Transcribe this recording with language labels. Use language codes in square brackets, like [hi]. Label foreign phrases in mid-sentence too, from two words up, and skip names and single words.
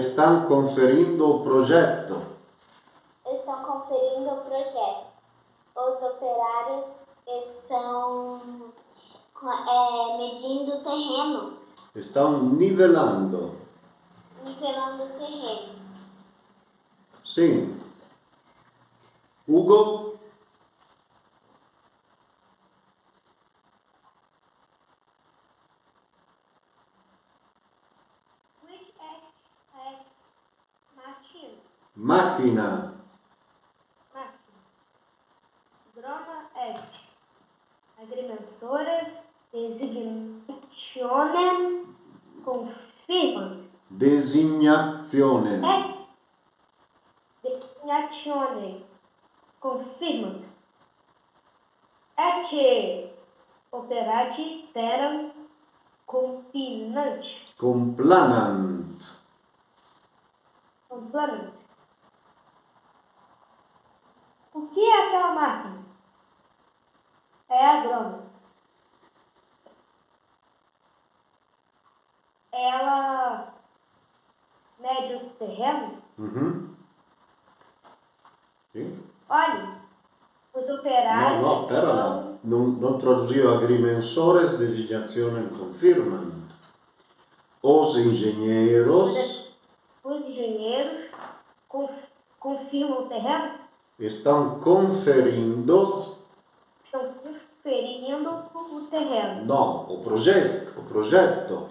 [pt] estão conferindo o progetto. estão conferindo o projeto. Os operários estão medindo o terreno, Estão nivelando. nivelando o terreno. [it] Sì. Ugo. Which é Macchina. [la] Groma est. Agrimensores designationem confirmam. [it] Designazione. [la] Designationem confirmam. Et operati terram compinant. Complanant. Complanant. [pt] O que é aquela máquina? É agrônomo. Ela mede o terreno? [it] Mhm. Sì. [pt] Olhe, os operários [it] No, però non traduzio agrimensores designazione confirmant. [pt] Os engenheiros Os engenheiros confirmam o terreno? estão conferindo, Estão conferindo o terreno, no, o progetto.